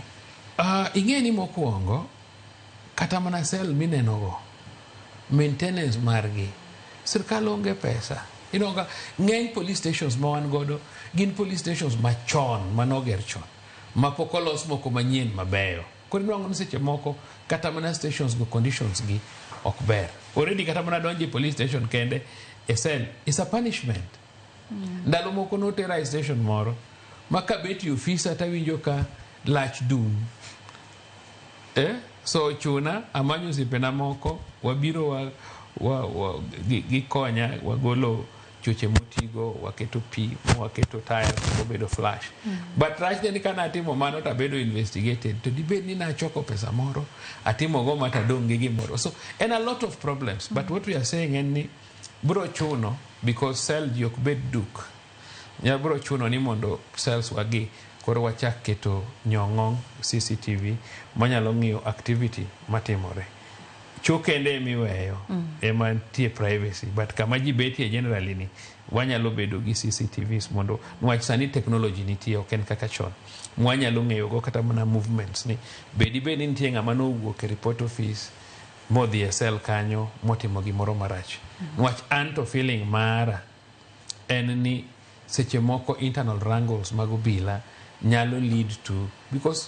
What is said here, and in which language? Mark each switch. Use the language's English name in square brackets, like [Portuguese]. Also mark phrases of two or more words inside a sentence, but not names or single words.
[Luo (Kenya and Tanzania)] Ing'e ni mokwongo kata mana sel minenogo maintenance margi sirkal onge pesa. Inonga ng'eny [English] police stations [Luo (Kenya and Tanzania)] ma wan godo gin [English] police stations [Luo (Kenya and Tanzania)] machon manoger chon mapok olos moko manyien mabeyo. Koro inwang'o ni seche moko kata mana stations go conditions gi ok ber. Already kata mana donjo e [English] police station [Luo (Kenya and Tanzania)] kende [English] a cell is a punishment. [Luo (Kenya and Tanzania)] Ndalo moko notera e station moro ma kabeti ofisa tawinjo ka lach dum. So chuna amanyo sipena moko wabiro gikonya wagolo choche motigo waketo pi waketo tire obedo flash. But rach ni kana atimo mano tabedo investigated to dibed ni na choko pesa moro atimo go mata donge gimoro. [English] So and a lot of problems. But what we are saying [Luo (Kenya and Tanzania)] en ni bro chuno [English] because cell [Luo (Kenya and Tanzania)] yok bed duk. Nya bro chuno ni mondo cells wagi koro wachak keto nyong'ong CCTV manyalo ng'iyo activity matimore. Chokende miweyo ema tie [English] privacy but [Luo (Kenya and Tanzania)] kama ji betie generally ni wanyalo bedo gi CCTVs mondo nwach sani technology nitie oken kaka chon mwanyalo ng'eyo go kata mana movements ni bedi nitie ng'ama nowuok e report office modhi e cell kanyo motimo gimoro marach. Nwach anto feeling mara en ni seche moko [English] internal wrangles [Luo (Kenya and Tanzania)] mag obila nyalo [English] lead to because